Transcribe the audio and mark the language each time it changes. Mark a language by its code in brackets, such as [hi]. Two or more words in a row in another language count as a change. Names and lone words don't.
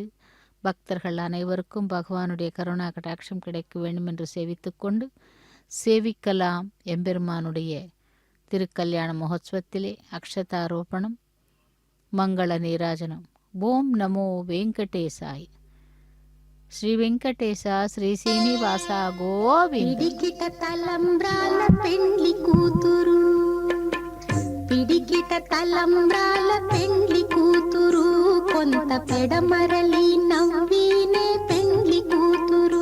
[ta] பக்தர்கள் அனைவருக்கும் பகவானுடைய கருணா கடாட்சம் கிடைக்க வேண்டும் என்று சேவித்துக்கொண்டு சேவிக்கலாம். எம்பெருமானுடைய திருக்கல்யாண மகோத்சவத்திலே அக்ஷதாரோபணம், மங்கள நீராஜனம். [sa] ॐ नमो वेङ्कटेशाय. [te] శ్రీ వెంకటేశ శ్రీ శ్రీనివాస గోవింద. పిడికిట తలంబ్రాల పెండ్లి కూతురు, పిడికిట తలంబ్రాల పెండ్లి కూతురు, కొంత పెడమరలి నవ్వినే పెండ్లి కూతురు.